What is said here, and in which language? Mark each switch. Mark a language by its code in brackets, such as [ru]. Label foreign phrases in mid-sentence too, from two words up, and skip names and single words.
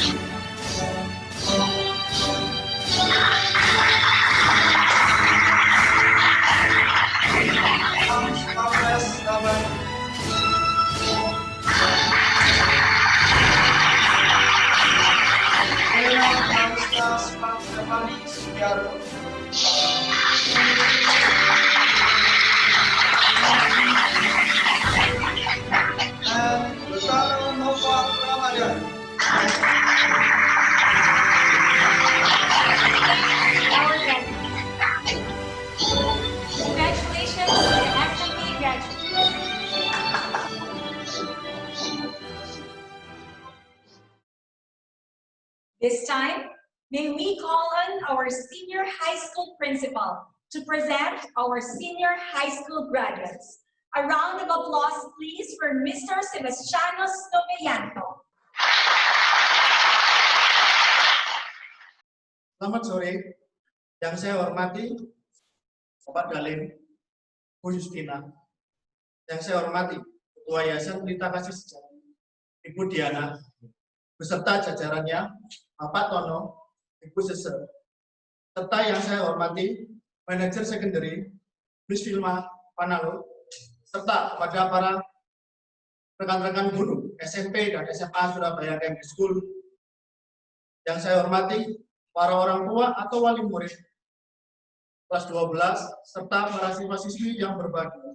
[en] Amres Rabani. Ena Anista Stefani Sugiarto. And Lutano Nova Ramadan. Our graduates. Congratulations to the FMA graduates. This time, may we call on our senior high school principal to present our senior high school graduates. A round of applause, please, for Mr. Sebastiano Stoveyanto. [id] Selamat sore, yang saya hormati Bapak Dalim, Bu Justina, yang saya hormati Ketua Yayasan Pelita Kasih Sejahtera, Ibu Diana, beserta jajarannya, Bapak Tono, Ibu Sese, serta yang saya hormati Manajer Secondary, Miss Vilma Panalo, serta kepada para rekan-rekan guru SMP dan SMA Surabaya Secondary School, yang saya hormati para orang tua atau wali murid kelas 12, serta para siswa-siswi yang berbahagia.